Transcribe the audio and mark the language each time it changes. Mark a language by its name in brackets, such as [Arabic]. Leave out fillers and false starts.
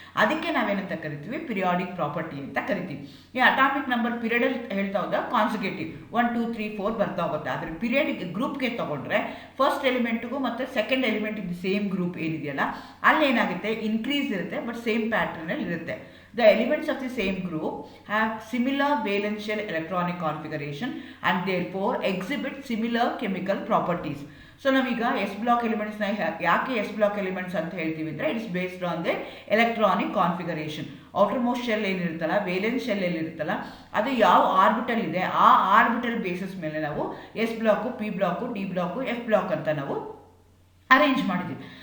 [Kannada] ಅದಕ್ಕೆ ನಾವೇನಂತ ಕರಿತೀವಿ, ಪಿರಿಯಾಡಿಕ್ ಪ್ರಾಪರ್ಟಿ ಅಂತ ಕರಿತೀವಿ. ಈ ಅಟಾಮಿಕ್ ನಂಬರ್ ಪೀರಿಯಡಲ್ಲಿ ಹೇಳ್ತಾ ಹೋದ ಕಾನ್ಸಿಕ್ಯೂಟಿವ್ 1 2 3 4 ಬರ್ತಾ ಹೋಗುತ್ತೆ. ಆದರೆ ಪೀರಿಯಡಿಕ್ ಗ್ರೂಪ್ಗೆ ತೊಗೊಂಡ್ರೆ ಫಸ್ಟ್ ಎಲಿಮೆಂಟ್ಗೂ ಮತ್ತು ಸೆಕೆಂಡ್ ಎಲಿಮೆಂಟ್ ಇದು ಸೇಮ್ ಗ್ರೂಪ್ ಏನಿದೆಯಲ್ಲ, ಅಲ್ಲೇನಾಗುತ್ತೆ ಇನ್ಕ್ರೀಸ್ ಇರುತ್ತೆ, ಬಟ್ ಸೇಮ್ ಪ್ಯಾಟರ್ನಲ್ಲಿ ಇರುತ್ತೆ. [English] The elements of the same group have similar valential electronic configuration and therefore exhibit similar chemical properties. [Kannada] So ನಾವೀಗ ಎಸ್ ಬ್ಲಾಕ್ ಎಲಿಮೆಂಟ್ಸ್ನ ಯಾಕೆ ಎಸ್ ಬ್ಲಾಕ್ ಎಲಿಮೆಂಟ್ಸ್ ಅಂತ ಹೇಳ್ತೀವಿ ಅಂದರೆ [English] It's based on the electronic configuration. [Kannada] Outer most shell ಏನಿರುತ್ತಲ್ಲ, valence shell ಏನಿರುತ್ತಲ್ಲ, ಅದು ಯಾವ orbital ಇದೆ ಆ orbital basis ಮೇಲೆ ನಾವು S block, P block, D block, F block ಅಂತ ನಾವು ಅರೇಂಜ್ ಮಾಡಿದ್ದೀವಿ.